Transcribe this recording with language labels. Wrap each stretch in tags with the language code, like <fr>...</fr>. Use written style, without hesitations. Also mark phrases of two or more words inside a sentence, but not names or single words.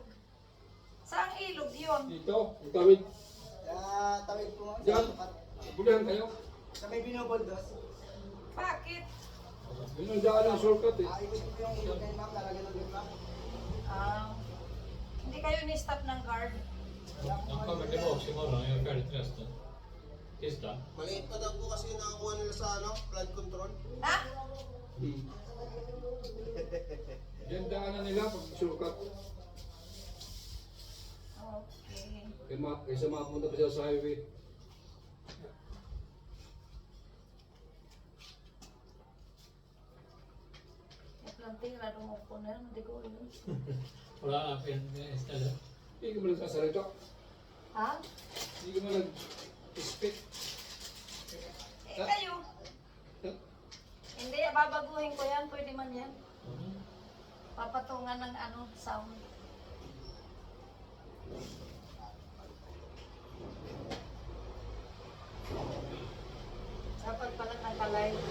<tl>Saang ilog yun? Dito, itawid. Kaya tawid po, ma'am. Diyan. Bulihan kayo. Sa may binobondos. Bakit? Yun ang daan ng shortcut eh. Ikot ko yung ilog kayo, ma'am. Lalagyan ng ilog, ma'am. Hindi kayo ni-stop ng guard.</tl> <sv>De kommer tillbaka imorgon och gör färdigt resten. Tisdag.</sv> <tl>Maliit pa daw po kasi yung nakakuha nila sa</tl> <en>flood control.</en> <tl>Ha? Yan daanan nila pag shortcut. Okay. Kaysa mapunta pa siya sa highway. Yung plantera, dumuko na yan. Hindi ko yun.</tl> <sv>Kolla in istället.</sv> <tl>Hindi ka mo nagsasalita. Ha? Hindi ka mo nag-speak. Eh, kayo. Hindi, babaguhin ko yan. Pwede man yan. Papatungan ng ano, sound. Dapat pala nakalay.</tl>